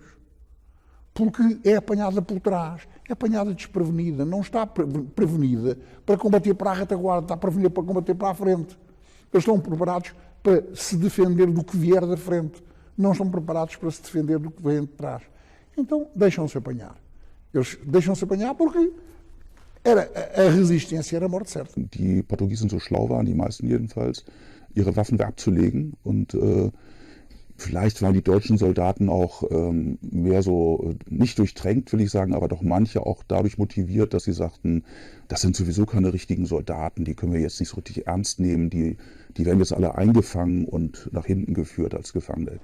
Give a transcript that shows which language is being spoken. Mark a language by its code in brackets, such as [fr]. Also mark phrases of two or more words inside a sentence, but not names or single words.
[pt] Porque é apanhada por trás, é apanhada desprevenida, não está prevenida para combater para a retaguarda, está prevenida para combater para a frente. Eles estão preparados para se defender do que vier da frente, não estão preparados para se defender do que vem de trás. Então deixam-se apanhar. Eles deixam-se apanhar porque a resistência era a morte certa. [de] Die Portugiesen so schlau waren, die meisten jedenfalls, ihre Waffen wegzulegen und vielleicht waren die deutschen Soldaten auch mehr so, nicht durchtränkt, will ich sagen, aber doch manche auch dadurch motiviert, dass sie sagten, das sind sowieso keine richtigen Soldaten, die können wir jetzt nicht so richtig ernst nehmen, die werden jetzt alle eingefangen und nach hinten geführt als Gefangene.